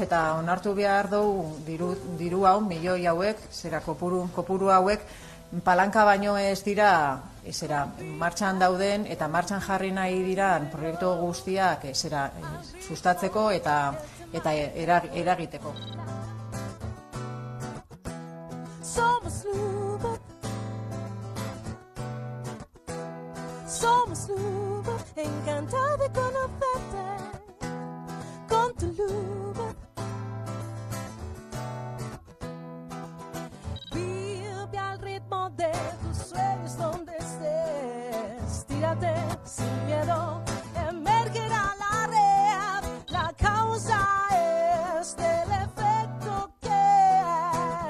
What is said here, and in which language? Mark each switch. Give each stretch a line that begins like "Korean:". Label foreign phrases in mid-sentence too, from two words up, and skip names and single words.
Basque: eta onartu behar dugu diru hau, milioi hauek, zera kopuru hauek, palanka baino ez dira martxan dauden eta martxan jarri nahi diran proiektu guztiak sustatzeko eta eragiteko.
Spanish: Somos Luba, somos Luba, encantada de conocerte, con tu Luba. Vive al ritmo de tus sueños donde estés, tírate sin miedo, emergerá la red, la causa es del efecto que